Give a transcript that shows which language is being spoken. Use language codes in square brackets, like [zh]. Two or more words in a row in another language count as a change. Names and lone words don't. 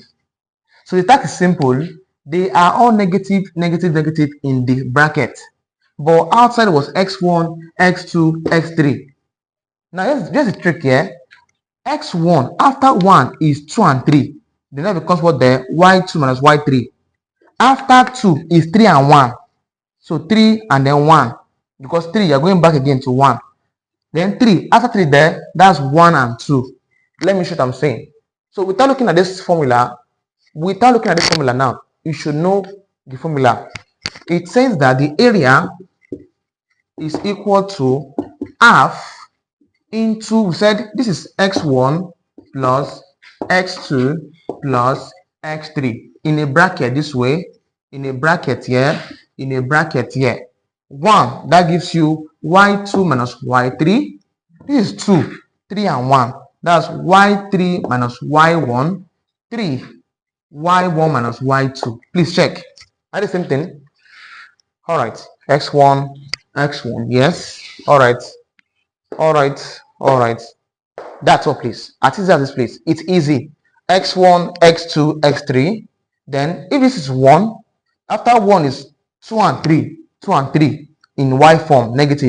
[en] So the task is simple. They are all negative, negative, negative in the bracket. But outside was x1, x2, x3. Now here's the trick here. X1 after 1 is 2 and 3. Then that becomes what there? Y2 minus y3. After 2 is 3 and 1. So 3 and then 1. Because 3, you're going back again to 1. Then 3. After 3 there, that's 1 and 2. Let me show what I'm saying. So without looking at this formula now, you should know the formula. It says that the area is equal to half into, we said this is x1 plus x2 plus x3 in a bracket this way, in a bracket here, in a bracket here. 1, that gives you y2 minus y3. This is 2, 3 and 1. That's y3 minus y1, 3, y1 minus y2. Please check. Are the same thing? All right. x1, yes. All right. That's all, please. At least at this place, it's easy. x1, x2, x3. Then if this is 1, after 1 is 2 and 3, 2 and 3 in y form, negative.